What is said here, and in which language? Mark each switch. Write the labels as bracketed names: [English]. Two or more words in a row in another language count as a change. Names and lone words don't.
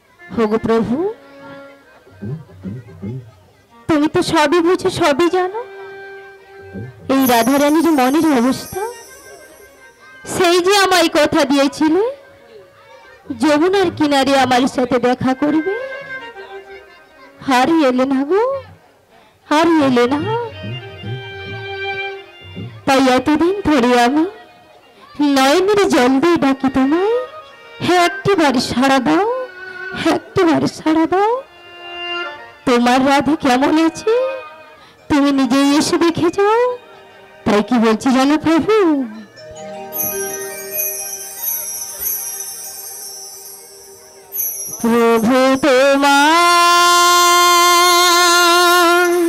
[Bangla] ওগো প্রভু তুমি তো সবই বোঝো সবই জানো এই রাধারানীর মনের অবস্থা সেই যে আমায় কথা দিয়েছিলে যমুনার কিনারে আমার সাথে দেখা করবে আর এলে না গো আর এলে না তাই এতদিন ধরে আমি নয়নের জল দিয়ে ডাকি তোমায় একটিবার সাড়া দাও একটিবার সাড়া দাও তোমার রাধে কেমন আছে তুমি নিজেই এসে দেখে যাও তাই কি বলছি জানো প্রভু প্রভু তোমার